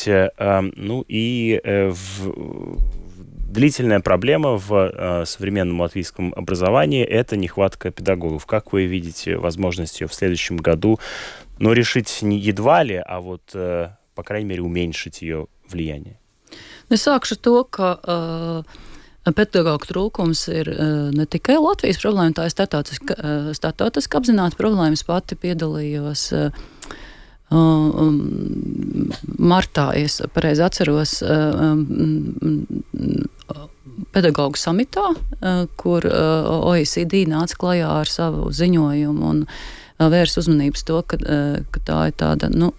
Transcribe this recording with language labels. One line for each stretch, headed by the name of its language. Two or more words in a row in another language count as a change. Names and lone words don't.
Russian: Ну и длительная проблема в современном латвийском образовании – это нехватка педагогов. Как вы видите возможность ее в следующем году, решить не едва ли, а вот, по крайней мере, уменьшить ее влияние?
Latvian: Es sākšu to, ka pedagoģu trūkums ir ne tikai Latvijas problēma, tā ir starptautiski apzināta problēma. Es pati piedalījos martā, es pareizi atceros, pedagoģu samitā, kur OECD nāca klajā ar savu ziņojumu un vērs uzmanības to, ka tā ir tāda,